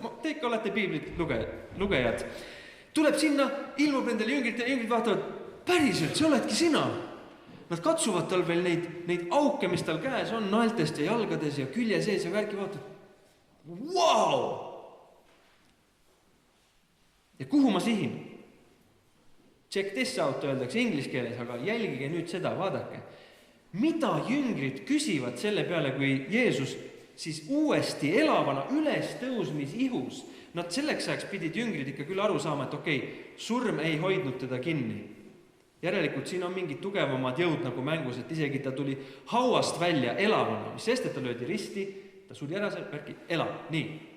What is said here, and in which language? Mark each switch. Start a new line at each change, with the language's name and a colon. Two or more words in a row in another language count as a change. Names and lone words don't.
Estonian: Te ikka olete piiblit lugejad. Tuleb sinna, ilmub nendele jüngritele, jüngrid vaatavad, päriselt, see oledki sina. Nad katsuvad tal veel neid auke, mis tal käes on, naeltest ja jalgades ja külje sees ja värki vaatavad. Vau! Ja kuhu ma sihin?
English: Check this out
Estonian: öeldakse inglise keeles, aga jälgige nüüd seda, vaadake. Mida jüngrid küsivad selle peale, kui Jeesus siis uuesti elavana üles tõusmis ihus Nad selleks ajaks pidid jüngrid ikka küll aru saama, et okei, surm ei hoidnud teda kinni. Järelikult siin on mingid tugevamad jõud nagu mängus, et isegi ta tuli hauast välja elavana, mis sest, et ta löödi risti, ta suri ära seal, värki, elab, nii.